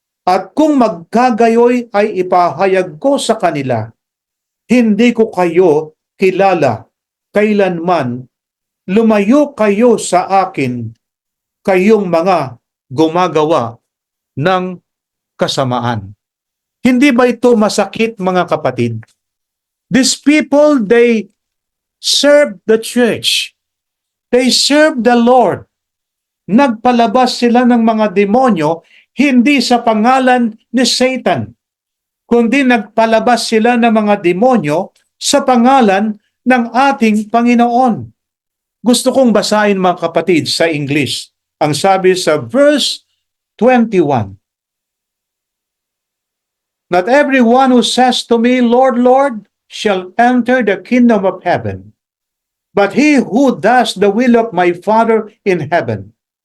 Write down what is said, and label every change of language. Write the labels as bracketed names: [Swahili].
[Filipino] At kung magkagayoy ay ipahayag ko sa kanila, hindi ko kayo kilala kailanman, lumayo kayo sa akin, kayong mga gumagawa ng kasamaan. Hindi ba ito masakit, mga kapatid? [English] These people, they serve the church. They serve the Lord. [Filipino] Nagpalabas sila ng mga demonyo hindi sa pangalan ni Satan, kundi nagpalabas sila ng mga demonyo sa pangalan ng ating Panginoon. Gusto kong basahin, mga kapatid, sa English. Ang sabi sa verse 21, [English] "Not everyone who says to me, Lord, Lord, shall enter the kingdom of heaven, but he who does the will of my Father in heaven.